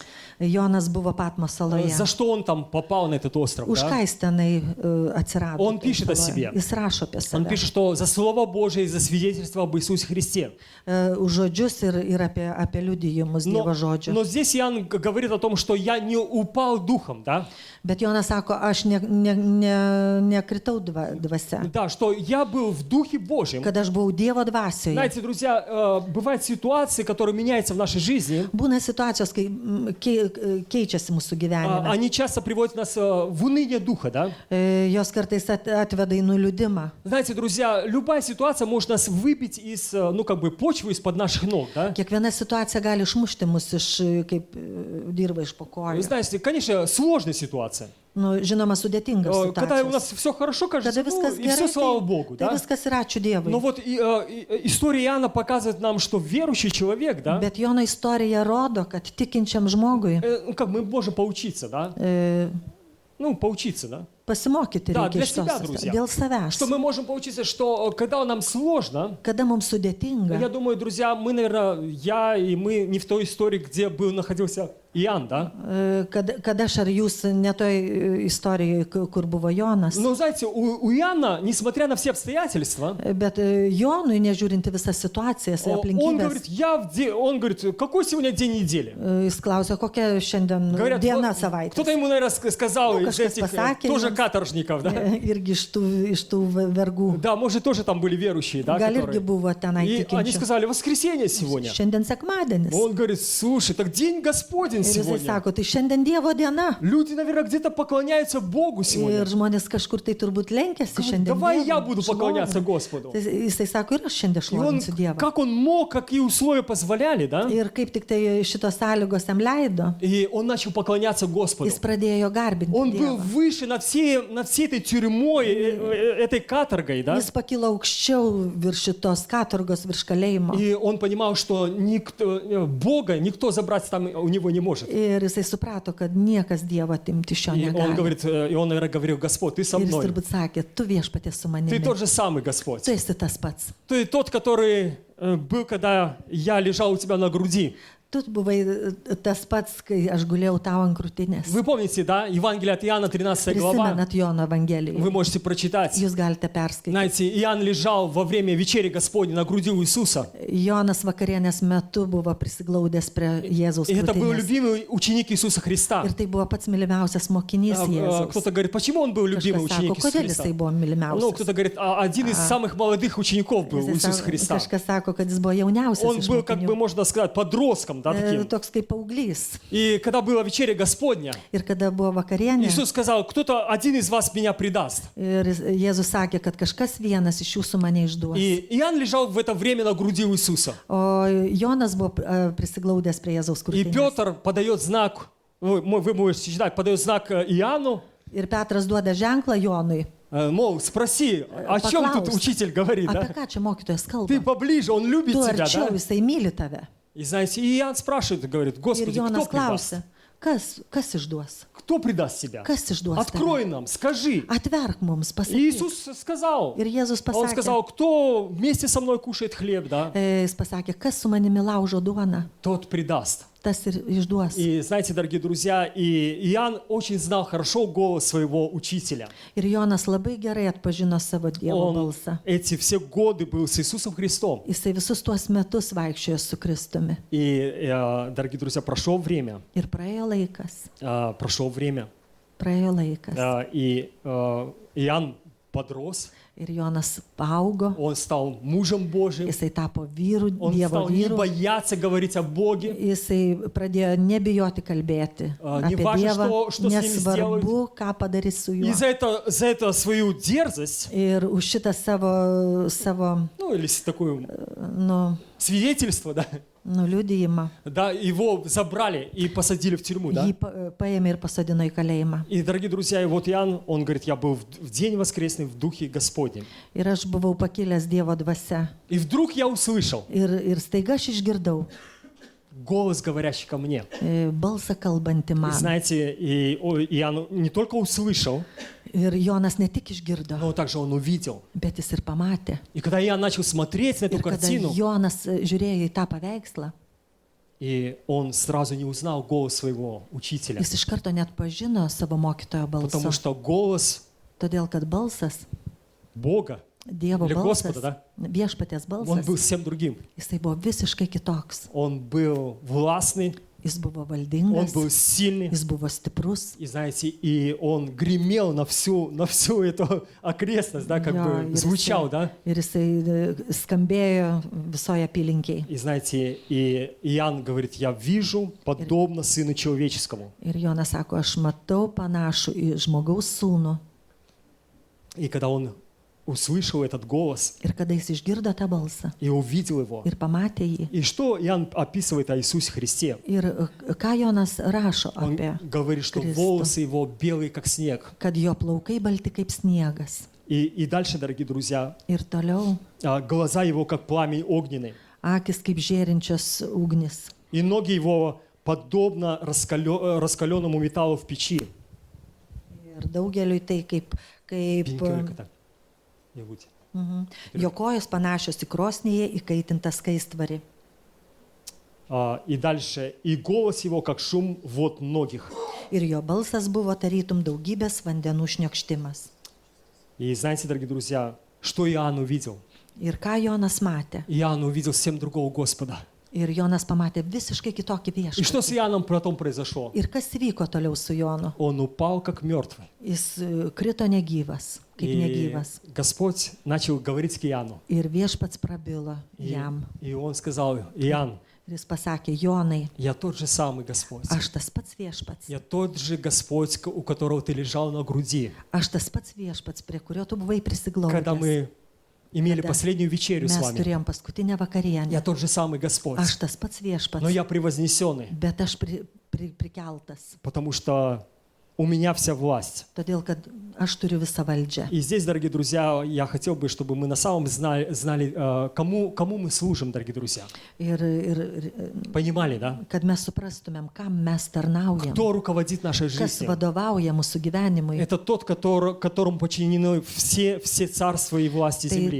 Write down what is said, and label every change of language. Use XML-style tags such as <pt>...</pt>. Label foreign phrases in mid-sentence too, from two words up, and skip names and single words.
<lt>Jonas buvo Patmos saloje.</lt> <ru>За что он там попал на этот остров?</ru> <lt>Už ką jis tenai atsirado?</lt> <ru>Он пишет о себе.</ru> <lt>Jis rašo apie save.</lt> <ru>Он пишет, что за Слово Божие и за свидетельство об Иисусе Христе.</ru> <lt>Už žodžius ir apie liudijimus Dievo žodžių.</lt> <ru>Но здесь Иоанн говорит о том, что я не упал духом, да?</ru> <lt>Bet Jonas sako, aš nekritau dvasia.</lt> <ru>Да, что я был в Духе Божьем.</ru> <lt>Kad aš buvau Dievo dvasioje.</lt> <ru>Знаете, друзья, бывают ситуации, которые меняются в нашей жизни.</ru> <lt>Būna situacijos, kai keičiasi mūsų gyvenime.</lt> <ru>Они часто приводят нас в уныние духа, да?</ru> <lt>Jos kartais atveda į nuliūdimą.</lt> <ru>Знаете, друзья, любая ситуация может нас выбить из, почвы из-под наших ног, да?</ru> <lt>Kiekviena situacija gali išmušti mus kaip dirba iš po kojų.</lt> <ru>Знаете, конечно, сложная ситуация.</ru> <lt>Nu, žinoma, sudėtinga situacija.</lt> <ru>Когда у нас все хорошо, кажется, и все, слава Богу, да?</ru> <lt>Viskas yra, ačiū Dievui.</lt> <ru>Но вот история Иоанна показывает нам, что верующий человек, да?</ru> <lt>Bet Jono istorija rodo, kad tikinčiam žmogui</lt> <ru>мы можем поучиться, да? Поучиться, да?</ru> <lt>Pasimokyti reikia iš tos, dėl savęs.</lt> <ru>Что мы можем поучиться, что когда нам сложно,</ru> <lt>kada mums sudėtinga,</lt> <ru>я думаю, друзья, мы, наверное, я и мы не в той истории, где находился Иоанн, да?</ru> <lt>Kad aš ar jūs ne toj istorijoje, kur buvo Jonas.</lt> <ru>Но знаете, у Иоанна, несмотря на все обстоятельства,</ru> <lt>Bet Jonui, nežiūrinti visas situacijas ir</lt> <ru>он говорит,</ru> <lt>aplinkybės,</lt> <ru>он говорит, какой сегодня день недели?</ru> <lt>jis klausė, kokia šiandien</lt> <ru>Говорят,</ru> <lt>diena</lt> <ru>кто-то</ru> <lt>savaitės.</lt> <ru>ему, наверное, сказал из</ru> <lt>kažkas</lt> <ru>этих</ru> <lt>pasakė</lt> <ru>тоже</ru> <lt>jiems.</lt> <ru>каторжников, да?</ru> <lt>Irgi iš tų vergų.</lt> <ru>Да, может, тоже там были верующие, да,</ru> <lt>Gal irgi</lt> <ru>которые...</ru> <lt>buvo tenai</lt> <ru>И они</ru> <lt>tikinčių.</lt> <ru>сказали, воскресенье сегодня.</ru> <lt>Šiandien sekmadienis.</lt> <ru>Он говорит, слушай, так день Господень</ru> <lt>Ir jisai</lt> <ru>сегодня.</ru> <lt>sako, tai šiandien Dievo diena.</lt> <ru>Люди, наверное, где-то поклоняются Богу сегодня.</ru> <lt>Ir žmonės kažkur tai turbūt lenkėsi šiandien.</lt> <ru>Давай я</ru> <lt>Dievui,</lt> <ru>буду</ru> <lt>šlovina.</lt> <ru>поклоняться Господу.</ru> <lt>Tai Jisai sako, ir aš šiandien</lt> <ru>И он,</ru> <lt>šlovinsiu Dievą.</lt> <ru>как он мог, какие условия позволяли, да?</ru> <lt>Ir kaip tik tai šitos sąlygos jam leido,</lt> <ru>И он начал поклоняться Господу.</ru> <lt>jis pradėjo garbinti</lt> <ru>Он был</ru> <lt>Dievą.</lt> <ru>выше над всей этой тюрьмой, этой каторгой, да?</ru> <lt>Jis pakilo aukščiau virš šitos katorgos, virš kalėjimo.</lt> <ru>И он понимал, что Бога никто забрать там у него не может.</ru> <lt>Ir jisai suprato, kad niekas Dievo atimti iš jo</lt> <ru>И он</ru> <lt>negali.</lt> <ru>говорит, и он, наверное, говорил, Господь, ты со</ru> <lt>Ir jis</lt> <ru>мной.</ru> <lt>turbūt sakė, tu viešpatie su</lt> <ru>Ты</ru> <lt>manimi.</lt> <ru>тот же самый Господь.</ru> <lt>Tu esi tas pats.</lt> <ru>Ты тот, который был, когда я лежал у тебя на груди.</ru> <lt>Tu buvai tas pats, kai aš gulėjau tau ant krūtinės.</lt> <ru>Вы помните, да? Евангелие от Иоанна, 13 глава.</ru> <lt>Prisimenat Jono Evangeliją.</lt> <ru>Вы можете прочитать.</ru> <lt>Jūs galite perskaityti.</lt> <ru>Знаете, Иоанн лежал во время вечери Господней на груди у Иисуса.</ru> <lt>Jonas vakarienės metu buvo prisiglaudęs prie Jėzaus</lt> <ru>И это был</ru> <lt>krūtinės.</lt> <ru>любимый ученик Иисуса Христа.</ru> <lt>Ir tai buvo pats mylimiausias mokinys Jėzaus.</lt> <ru>Кто-то говорит, почему он был любимый</ru> <lt>Kažkas</lt> <ru>ученик</ru> <lt>sako,</lt> <ru>Иисуса</ru> <lt>kodėl</lt> <ru>Христа?</ru> <lt>jisai buvo</lt> <ru>Ну,</ru> <lt>mylimiausias.</lt> <ru>кто-то говорит, один из самых молодых учеников был у Иисуса Христа.</ru> <lt>Kažkas sako, kad jis buvo jauniausias</lt> <ru>Он</ru> <lt>iš</lt> <ru>был, как бы</ru> <lt>mokinių.</lt> <ru>можно сказать, подростком, да, таким.</ru> <lt>Toks kaip paauglys.</lt> <ru>И когда была вечеря Господня,</ru> <lt>Ir kada buvo vakarienė,</lt> <ru>Иисус сказал, кто-то один из вас меня предаст.</ru> <lt>ir Jėzus sakė, kad kažkas vienas iš jūsų mane išduos.</lt> <ru>И Иоанн лежал в это время на груди у Иисуса.</ru> <lt>O Jonas buvo prisiglaudęs prie Jėzaus</lt> <ru>И</ru> <lt>krūtinės.</lt> <ru>Петр подает знак, вы можете читать, подает знак Иоанну,</ru> <lt>Ir Petras duoda ženklą Jonui.</lt> <ru>мол, спроси, о чем тут учитель говорит,</ru> <lt>Apie</lt> <ru>да?</ru> <lt>ką čia mokytojas kalba?</lt> <ru>Ты поближе, он любит</ru> <lt>Tu</lt> <ru>тебя,</ru> <lt>arčiau,</lt> <ru>да?</ru> <lt>jisai myli tave.</lt> <ru>И знаете, и Иоанн спрашивает, говорит,</ru> <lt>Ir</lt> <ru>Господи, кто</ru> <lt>Jonas</lt> <ru>предаст?</ru> <lt>klausia, kas išduos?</lt> <ru>Кто предаст тебя?</ru> <lt>Kas išduos tave?</lt> <ru>Открой нам, скажи.</ru> <lt>Atverk mums,</lt> <ru>И</ru> <lt>pasakyk.</lt> <ru>Иисус сказал,</ru> <lt>Ir Jėzus</lt> <ru>он</ru> <lt>pasakė,</lt> <ru>сказал, кто вместе со мной кушает хлеб, да,</ru> <lt>jis pasakė, kas su manimi laužo duoną,</lt> <ru>тот предаст.</ru> <lt>tas ir išduos.</lt> <ru>И знаете, дорогие друзья, и Иоанн очень знал хорошо голос своего учителя.</ru> <lt>Ir Jonas labai gerai atpažino savo Dievo</lt> <ru>Он</ru> <lt>balsą.</lt> <ru>эти все годы был с Иисусом Христом.</ru> <lt>Jisai visus tuos metus vaikščiojo su Kristumi.</lt> <ru>И, дорогие друзья, прошло время,</ru> <lt>Ir praėjo laikas.</lt> <ru>прошло время,</ru> <lt>Praėjo laikas.</lt> <ru>и Иоанн подрос,</ru> <lt>Ir Jonas paaugo.</lt> <ru>он стал мужем Божьим,</ru> <lt>Jisai tapo vyru,</lt> <ru>он</ru> <lt>Dievo</lt> <ru>стал не</ru> <lt>vyru.</lt> <ru>бояться говорить о Боге.</ru> <lt>Jisai pradėjo nebijoti kalbėti apie</lt> <ru>Неважно,</ru> <lt>Dievą,</lt> <ru>что с ним</ru> <lt>nesvarbu, ką padarys su juo.</lt> <ru>И за это свою дерзость,</ru> <lt>Ir už šitą savo</lt> <ru>ну или такое</ru> <lt>nu,</lt> <ru>свидетельство, да,</ru> <lt>liudijimą,</lt> <ru>да, его забрали и посадили в тюрьму, да.</ru> <lt>jį paėmė ir pasodino į kalėjimą.</lt> <ru>И, дорогие друзья, и вот Иоанн, он говорит, я был в день воскресный в Духе Господнем.</ru> <lt>Ir aš buvau pakilęs Dievo dvasia.</lt> <ru>И вдруг я услышал</ru> <lt>Ir staiga aš išgirdau</lt> <ru>голос, говорящий ко мне.</ru> <lt>balsą kalbantį</lt> <ru>И</ru> <lt>man.</lt> <ru>знаете, и Иоанн не только услышал,</ru> <lt>Ir Jonas ne tik išgirdo,</lt> <ru>но также он увидел.</ru> <lt>bet jis ir pamatė.</lt> <ru>И когда Иоанн начал смотреть на эту</ru> <lt>Ir kada</lt> <ru>картину,</ru> <lt>Jonas žiūrėjo į tą paveikslą,</lt> <ru>и он сразу не узнал голос своего учителя,</ru> <lt>jis iš karto net pažino savo mokytojo</lt> <ru>потому</ru> <lt>balsą.</lt> <ru>что голос</ru> <lt>Todėl, kad balsas,</lt> <ru>Бога,</ru> <lt>Dievo</lt> <ru>Или</ru> <lt>balsas,</lt> <ru>Господа, да?</ru> <lt>viešpaties</lt> <ru>он</ru> <lt>balsas,</lt> <ru>был совсем другим.</ru> <lt>jisai buvo visiškai kitoks.</lt> <ru>Он был властный,</ru> <lt>Jis buvo</lt> <ru>он</ru> <lt>valdingas,</lt> <ru>был сильный.</ru> <lt>jis buvo stiprus.</lt> <ru>И знаете, и он гремел на всю эту окрестность, да, как бы звучал, да.</ru> <lt>Ir jisai skambėjo visoje apylinkėje.</lt> <ru>И знаете, и Иоанн говорит, я вижу подобно Сыну Человеческому.</ru> <lt>Ir Jonas sako, aš matau panašų į žmogaus sūnų.</lt> <ru>И когда он услышал этот голос</ru> <lt>Ir kada jis išgirdo tą balsą</lt> <ru>и увидел его,</ru> <lt>ir pamatė jį.</lt> <ru>и что Иоанн описывает о Иисусе Христе?</ru> <lt>Ir ką Jonas rašo</lt> <ru>Он</ru> <lt>apie,</lt> <ru>говорит, что Христу. волосы его белые, как снег.</ru> <lt>kad jo plaukai balti kaip sniegas.</lt> <ru>И дальше, дорогие друзья,</ru> <lt>Ir toliau</lt> <ru>глаза его, как пламень огненный.</ru> <lt>akis kaip žėrinčios ugnis.</lt> <ru>И ноги его подобно раскаленному металлу в печи.</ru> <lt>Ir daugeliui tai kaip Mhm. jo kojos panašios į krosnyje įkaitintą skaistvarį.</lt> <ru>И дальше, и голос его, как шум вод многих.</ru> <lt>Ir jo balsas buvo tarytum daugybės vandenų šniokštimas.</lt> <ru>И знаете, дорогие друзья, что Иоанн увидел?</ru> <lt>Ir ką Jonas matė?</lt> <ru>Иоанн увидел совсем другого Господа.</ru> <lt>Ir Jonas pamatė visiškai kitokį</lt> <ru>И что с</ru> <lt>viešpatį.</lt> <ru>Иоанном потом произошло?</ru> <lt>Ir kas vyko toliau su Jonu?</lt> <ru>Он упал как мертвый.</ru> <lt>Jis krito negyvas, kaip</lt> <ru>И</ru> <lt>negyvas.</lt> <ru>Господь начал говорить к Иоанну.</ru> <lt>Ir viešpats prabilo</lt> <ru>И,</ru> <lt>jam.</lt> <ru>и он сказал: Иоанн,</ru> <lt>Ir jis pasakė, Jonai,</lt> <ru>я тот же самый Господь.</ru> <lt>aš tas pats viešpats.</lt> <ru>Я тот же Господь, у которого ты лежал на груди.</ru> <lt>Aš tas pats viešpats, prie kurio tu buvai</lt> <ru>Когда</ru> <lt>prisiglaudęs.</lt> <ru>мы имели Когда последнюю вечерю с</ru> <lt>Mes</lt> <ru>вами.</ru> <lt>turėjom paskutinę</lt> <ru>Я</ru> <lt>vakarienę.</lt> <ru>тот же самый Господь.</ru> <lt>Aš tas pats</lt> <ru>Но</ru> <lt>viešpats,</lt> <ru>я превознесенный,</ru> <lt>bet aš prikeltas.</lt> <ru>потому что у меня вся власть.</ru> <lt>Todėl, kad aš turiu visą valdžią.</lt> <ru>И здесь, дорогие друзья, я хотел бы, чтобы мы на самом знали, кому мы служим, дорогие друзья.</ru> <lt>Ir</lt> <ru>Понимали, да?</ru> <lt>kad mes suprastumėm, kam mes tarnaujam,</lt> <ru>Кто руководит нашей</ru> <lt>kas</lt> <ru>жизнью?</ru> <lt>vadovauja mūsų gyvenimui.</lt> <ru>Это тот, которому подчинены все царства и власти земли.</ru>